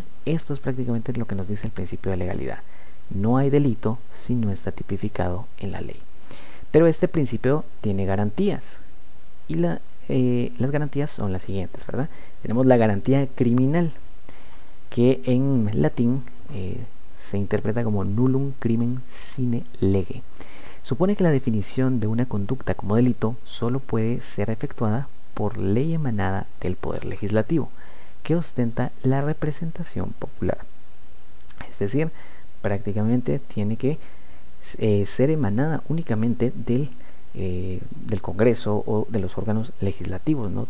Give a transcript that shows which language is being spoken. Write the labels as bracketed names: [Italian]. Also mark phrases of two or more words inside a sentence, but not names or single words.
[Spanish] Esto es prácticamente lo que nos dice el principio de legalidad. No hay delito si no está tipificado en la ley. Pero este principio tiene garantías. Y las garantías son las siguientes, ¿verdad? Tenemos la garantía criminal, que en latín se interpreta como [Latin] nullum crimen sine lege. [Spanish] Supone que la definición de una conducta como delito solo puede ser efectuada por ley emanada del Poder Legislativo, que ostenta la representación popular. Es decir, prácticamente tiene que ser emanada únicamente del Congreso o de los órganos legislativos, ¿no?